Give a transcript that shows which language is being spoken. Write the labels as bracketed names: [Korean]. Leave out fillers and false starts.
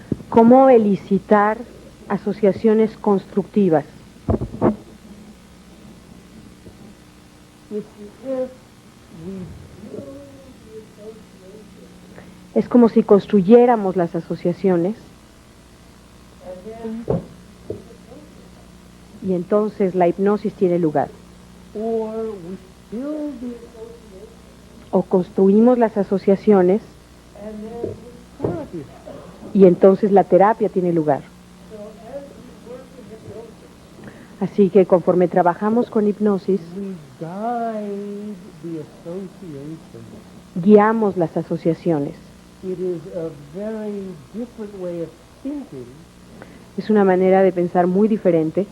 [Spanish] ¿Cómo elicitar asociaciones constructivas? [English] if we [Spanish] Es como si construyéramos las asociaciones [English] and then [Spanish] y entonces la hipnosis tiene lugar. [English] Or we build the [Spanish] O construimos las asociaciones [English] and then therapy happens. [Spanish] y entonces la terapia tiene lugar. Así que conforme trabajamos con hipnosis, [English] We guide the association. [Spanish] guiamos las asociaciones. [English] It is a very different way of thinking [Spanish] Es una manera de pensar muy diferente